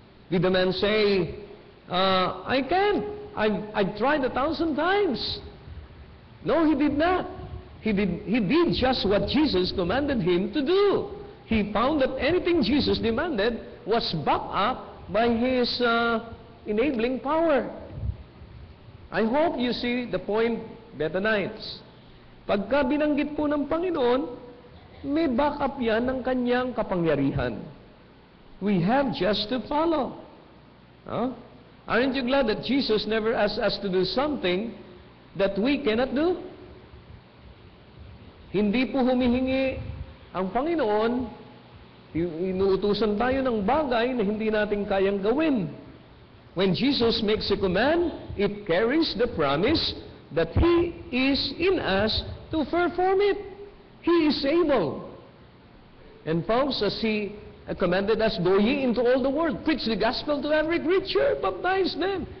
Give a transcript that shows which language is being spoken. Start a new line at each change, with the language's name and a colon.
English: Did the man say, "I can't. I've tried 1,000 times." No, he did not. He did just what Jesus commanded him to do. He found that anything Jesus demanded was backed up by His enabling power. I hope you see the point, Bethanites.
Filipino: Pagka binanggit po ng Panginoon, may backup yan ng Kanyang kapangyarihan.
English: We have just to follow. Aren't you glad that Jesus never asked us to do something that we cannot do?
Filipino: Hindi po humihingi ang Panginoon, inuutusan tayo ng bagay na hindi natin kayang gawin.
English: When Jesus makes a command, it carries the promise that He is in us to perform it. He is able. And folks, as He commanded us, "Go ye into all the world, preach the gospel to every creature, baptize them."